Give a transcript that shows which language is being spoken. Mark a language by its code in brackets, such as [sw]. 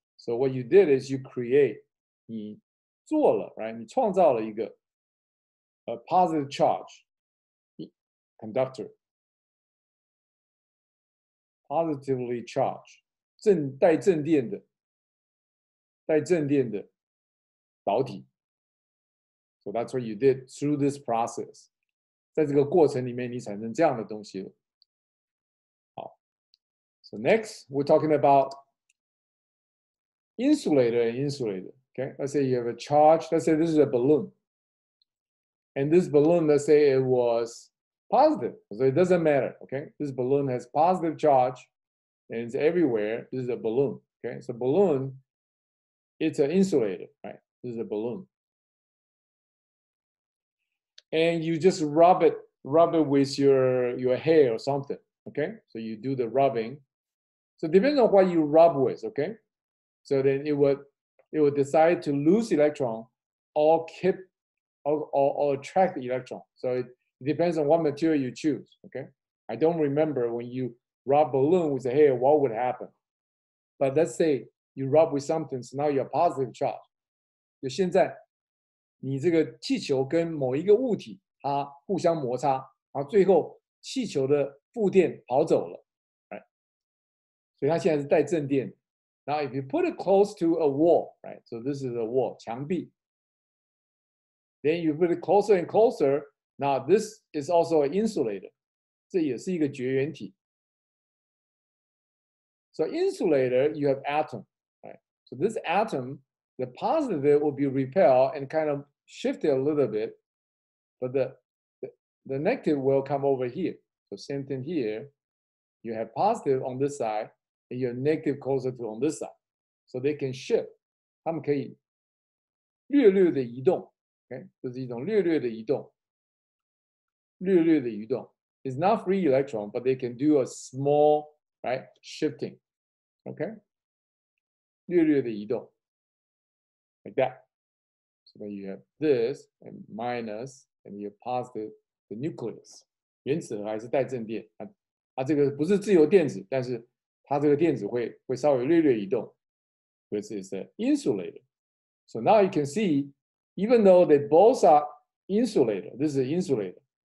[en] So what you did is you create [zh] 你做了 [en] right [zh] 你创造了一个 [en] a positive charge conductor positively charged [zh] 带正电的导体。 [en] So that's what you did through this process. [zh] 在这个过程里面，你产生这样的东西了。好 [en] ，So next we're talking about insulator and insulator. Okay, let's say you have a charge. Let's say this is a balloon, and this balloon, let's say it was positive, so it doesn't matter. Okay, this balloon has positive charge, and it's everywhere. This is a balloon. Okay, so balloon, it's an insulator, right? This is a balloon. And you just rub it with your hair or something. Okay, so you do the rubbing. So depends on what you rub with. Okay, so then it would decide to lose electron or keep or attract the electron. So it depends on what material you choose. Okay, I don't remember when you rub balloon with the hair what would happen, but let's say you rub with something, so now you're positive charge. [zh] 就现在你这个气球跟某一个物体它互相摩擦，然后最后气球的负电跑走了， right? 所以它现在是带正电。 [en] Now if you put it close to a wall, right? So this is a wall, [zh] 墙壁。 [en] Then you put it closer and closer. Now this is also an insulator. [zh] 这也是一个绝缘体。 [en] So insulator, you have atom, right? So this atom, the positive will be repelled and kind of shift it a little bit, but the negative will come over here. So same thing here. You have positive on this side, and you have negative closer to on this side. So they can shift. [zh] 它们可以略略的移动。 [en] Okay? [zh] 这是一种略略的移动。略略的移动。 [en] It's not free electron, but they can do a small, right, shifting. Okay? [zh] 略略的移动。 [en] Like that. So then you have this and minus, and you have positive, the nucleus. [zh] 原子核还是带正电，它这个不是自由电子，但是它这个电子会稍微略略移动。 [en] This is an insulator. So now you can see, even though they both are insulator, this is an insulator.